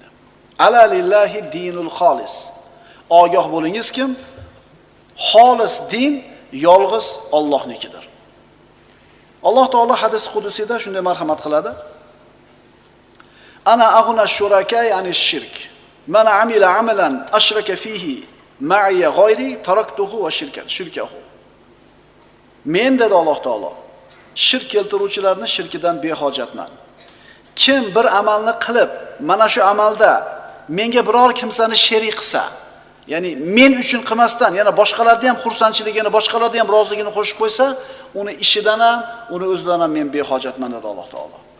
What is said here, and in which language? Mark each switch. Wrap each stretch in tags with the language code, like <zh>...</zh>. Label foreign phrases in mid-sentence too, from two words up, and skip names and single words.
<ar>ألا لله الدين الخالص.</ar> <uz>Ogoh bo'lingiz kim? Xolis din yolg'iz Allohnikidir. Alloh taolo hadis qudusida shunday marhamat qiladi:</uz> <ar>"أنا أغنى الشركاء يعني شرك. من عمل عملا أشرك فيه معي غيري تركته وشركه."</ar> <uz>Men dedi Alloh taolo, shirk keltiruvchilarni shirkidan behojatman. Kim bir amalni qilib, mana shu amalda menga biror kimsani sherik qilsa, ya'ni men uchun qilmasdan, yana boshqalarni ham xursandchiligini, boshqalarni ham roziligini qo'shib qo'ysa, uni ishidan ham, uni o'zidan ham men behojatman dedi Alloh taolo.</uz>